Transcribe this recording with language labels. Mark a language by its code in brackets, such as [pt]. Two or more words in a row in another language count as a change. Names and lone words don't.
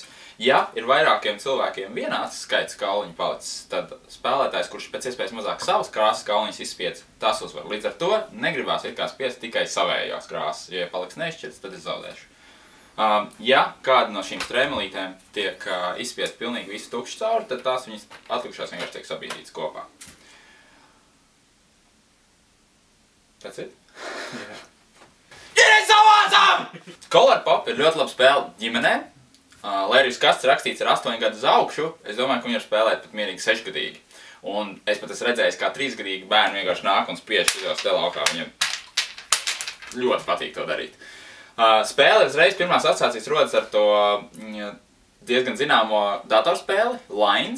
[lv] Ja ir vairākiem cilvēkiem vienāds skaits kauliņu palicis, tad spēlētājs, kurš pēc iespējas mazāk savas krāsas kauliņus izspiedz, tas uzvar. Līdz ar to negribās it kā spiest tikai savējās krāsas. Ja paliks neizšķirts, tad es zaudēšu. Ja kāda no šīm strēmelītēm tiek izspiest pilnīgi visu tukšu cauri, tad tās viņas atlikušās vienkārši tiek sabīdītas kopā. [en] That's it? Yeah. It is so awesome! [lv] Color Pop ir ļoti laba spēle ģimenēm. Lai arī uz kastes rakstīts ar 8 gadus augšu, es domāju, ka viņi var spēlēt pat mierīgi 6-gadīgi. Un es pat esmu redzējis, kā 3-gadīgi bērni vienkārši nāk un spiež šajos te laukā. Viņiem ļoti patīk to darīt. Spēle uzreiz pirmās asociācijas rodas ar to diezgan zināmo datorspēli, Lines.